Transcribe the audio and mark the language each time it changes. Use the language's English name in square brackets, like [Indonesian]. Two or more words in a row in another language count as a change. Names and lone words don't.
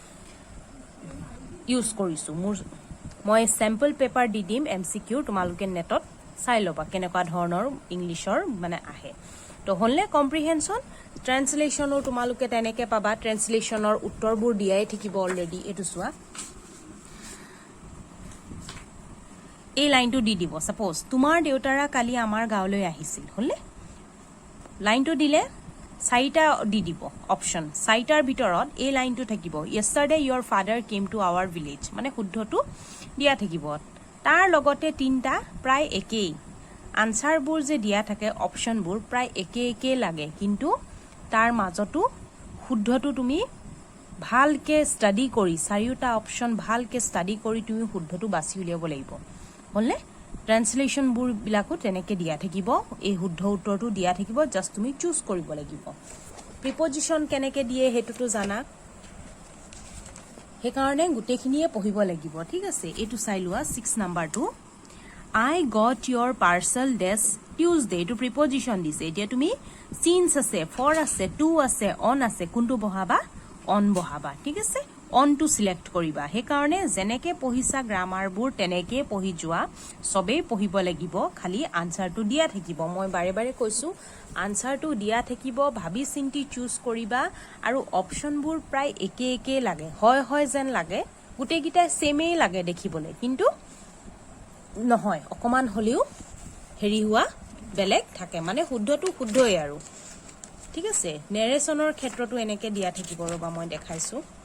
[Assamese] ইউজ কৰিছো মই স্যাম্পল পেপাৰ দি দিম এমসিকিউ তোমালোকে নেটত চাই লবা কেনেকুৱা ধৰণৰ ইংলিছৰ মানে আহে তো হলনে কম্প্ৰিহেনছন ট্ৰান্সলেচনৰ তোমালোকে তেনেকে পাবা ট্ৰান্সলেচনৰ উত্তৰবোৰ দিয়াই থাকিব অলৰেডি এটো চোৱা এই লাইনটো দি দিব সাপোজ তোমাৰ দেউতাৰা কালি আমাৰ গাঁৱলৈ আহিছিল হলে লাইনটো দিলে চাৰিটা দি দিব অপচন চাৰিটাৰ ভিতৰত এই লাইনটো থাকিব [English] yesterday your father came to our village [Assamese] মানে শুদ্ধটো দিয়া থাকিব তাৰ লগতে তিনটা প্ৰায় একেই আনসাৰবোৰ যে দিয়া থাকে অপচনবোৰ প্ৰায় একে লাগে কিন্তু তাৰ মাজতো শুদ্ধটো তুমি ভালকে ষ্টাডি কৰি চাৰিটা অপচন ভালকে ষ্টাডি কৰি তুমি শুদ্ধটো বাছি উলিয়াব লাগিব হলনে ট্ৰান্সলেচনবোৰ বিলাকো তেনেকে দিয়া থাকিব এই শুদ্ধ উত্তৰটো দিয়া থাকিব জাস্ট তুমি চুজ কৰিব লাগিব প্ৰিপজিশন কেনেকে দিয়ে হেতুটো জানা হে কাৰণে গুটেখিনিয়ে পঢ়িব লাগিব ঠিক আছে এটো চাই লোৱা 6 নাম্বাৰটো [English] I got your parcel this Tuesday to preposition [Assamese] দিছে এতিয়া তুমি since আছে for আছে to আছে on আছে কোনটো বহাবা on বহাবা ঠিক আছে on to select কৰিবা হে কাৰণে জেনেকে পঢ়িছা গ্ৰামাৰবোৰ তেনেকে পঢ়ি যোৱা সবে পঢ়িব লাগিব খালি আনসাৰটো দিয়া থাকিব মই বাৰে কৈছো আনসাৰটো দিয়া থাকিব ভাবি চিন্তি চুজ কৰিবা আৰু অপচনবোৰ প্ৰায় একে লাগে হয় যেন লাগে গুটেগিটা সেমেই লাগে দেখিবলৈ কিন্তু নহয় অকমান হলিও হেৰি হোৱা বেলেগ থাকে মানে শুদ্ধটো শুদ্ধই আৰু ঠিক আছে নেৰেশনৰ ক্ষেত্ৰটো এনেকে দিয়া থাকিব ৰবা মই দেখাইছো